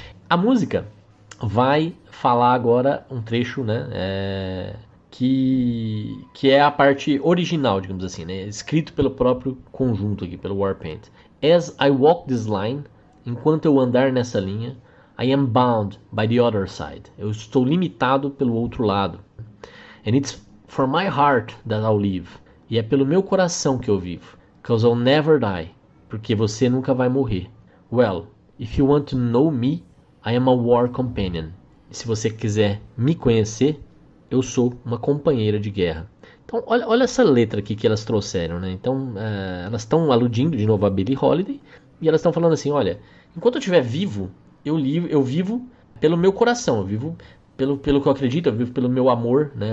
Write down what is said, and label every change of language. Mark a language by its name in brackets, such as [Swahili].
[Portuguese] A música vai falar agora um trecho, né? Que é a parte original, digamos assim, né? Escrito pelo próprio conjunto aqui, pelo Warpaint. [English] As I walk this line, [Portuguese] enquanto eu andar nessa linha, [English] I am bound by the other side. [Portuguese] Eu estou limitado pelo outro lado. [English] And it's for my heart that I'll live. [Portuguese] E é pelo meu coração que eu vivo. [English] Because I'll never die. [Portuguese] Porque você nunca vai morrer. [English] Well, if you want to know me, I am a war companion. [Portuguese] E se você quiser me conhecer, eu sou uma companheira de guerra. Então, olha essa letra aqui que elas trouxeram, né? Então, elas estão aludindo de novo a Billie Holiday, e elas estão falando assim, olha, enquanto eu estiver vivo, eu vivo pelo meu coração, eu vivo pelo que eu acredito, eu vivo pelo meu amor, né?